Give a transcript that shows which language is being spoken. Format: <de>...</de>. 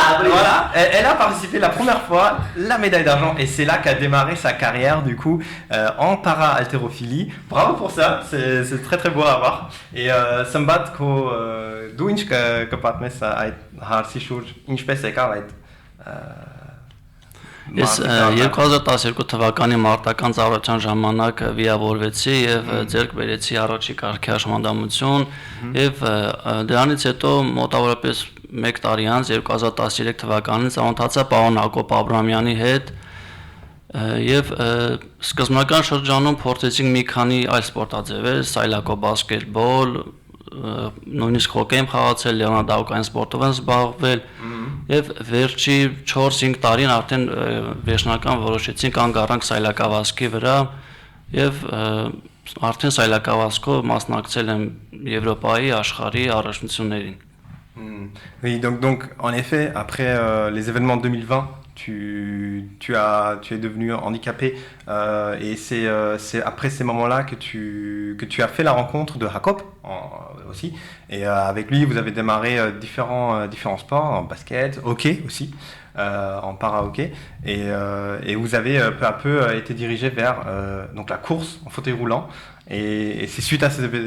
<fr>Voilà, elle a participé la première fois la médaille d'argent et c'est là qu'a démarré sa carrière du coup en para-haltérophilie. Bravo pour ça, c'est très très beau à voir. Et Sambat</fr> <hy>ko duinch que patmes այդ հարցի շուրջ ինչպես եկավ այդ Ես 2012 թվականի մարտական ծառայության ժամանակ վիավորվեցի եւ ձեռք բերեցի առաջի կարգի հաշմանդամություն եւ դրանից հետո մոտավորապես 1 տարի անց 2013 թվականին ծանոթացա պարոն Հակոբ Աբրահամյանի հետ եւ սկզբնական շրջանում փորձեցինք մի քանի այլ սպորտաձևեր, սայլակո բասկետբոլ, նույնիսկ հոկեյ եմ խաղացել, լեռնադահուկային սպորտով եմ զբաղվել եւ վերջի 4-5 տարին արդեն վերջնական որոշեցինք կանգ առանք սայլակավազքի վրա եւ արդեն սայլակավազքով մասնակցել եմ Եվրոպայի աշխարհի առաջնություններին.</hy> <fr>Oui, donc en effet, après les événements de 2020, tu es devenu handicapé et c'est après ces moments-là que tu as fait la rencontre de Jacob aussi et avec lui vous avez démarré différents sports, en basket, hockey aussi, en para-hockey et vous avez peu à peu été dirigé vers donc la course en fauteuil roulant et c'est suite à ces</fr>